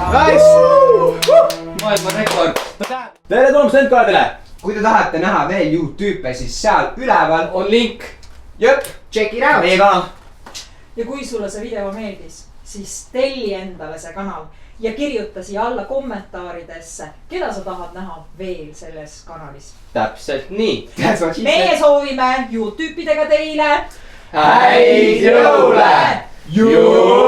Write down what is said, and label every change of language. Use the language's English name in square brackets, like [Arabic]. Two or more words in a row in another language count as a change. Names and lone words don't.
[Estonian] Maailma rekord. Tere tulemast NK-dele. Kui te tahate näha veel juutüüpe, siis seal üleval On link. Jöp, [English] check it out. [Estonian] Meie kanal. Ja kui sulle see video meeldis, siis telli endale see kanal ja kirjuta siia alla kommentaaridesse, keda sa tahad näha veel selles kanalis. Täpselt nii. Meie soovime juutüüpidega teile Häid jõule!